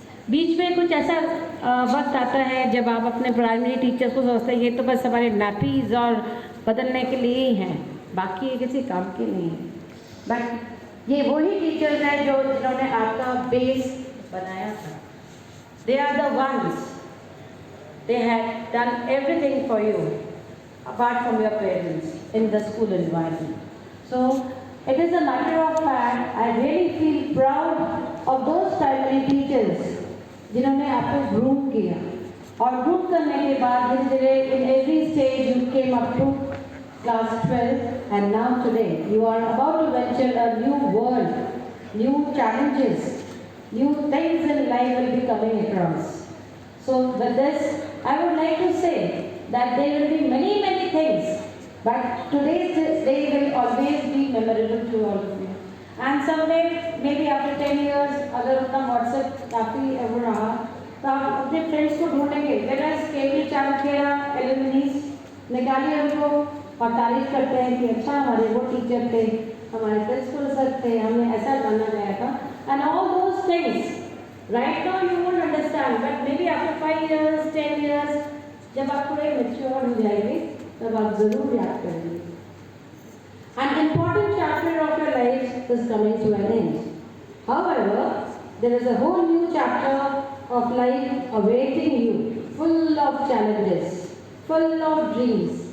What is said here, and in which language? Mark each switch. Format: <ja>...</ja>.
<hi>बीच में कुछ ऐसा वक्त आता है जब आप अपने प्राइमरी टीचर्स को सोचते हैं ये तो बस हमारे नैपीज और बदलने के लिए ही हैं, बाकी ये किसी काम के नहीं है। बट ये वही टीचर्स हैं जिन्होंने आपका बेस बनाया था।</hi> <en>They are the ones, they have done everything for you apart from your parents in the school environment. So it is a matter of fact, I really feel proud of those primary teachers</en> <hi>जिन्होंने आपको groom किया, और groom करने के बाद धीरे धीरे</hi> <en>in every stage you came up to class 12 and now today you are about to venture a new world, new challenges, new things in life will be coming across. So with this I would like to say that there will be many things, but today's day will always be memorable to all of you. And someday, maybe after 10 years,</en> <hi>अगर उतना WhatsApp काफ़ी ever रहा, तो आप अपने friends को ढूंढेंगे, whereas केवी चाणक्य एलुमनीज निकालिए उनको और तारीफ करते हैं कि अच्छा हमारे वो टीचर थे, हमारे प्रिंसिपल सर थे, हमें ऐसा जाना गया था,</hi> <en>and all those things. Right now you won't understand, but maybe after 5 years, 10 years,</en> <hi>जब आप थोड़े mature हो जाएंगे, तब आप जरूर याद करेंगे।</hi> <en>An important chapter of your life is coming to an end. However, there is a whole new chapter of life awaiting you, full of challenges, full of dreams.</en>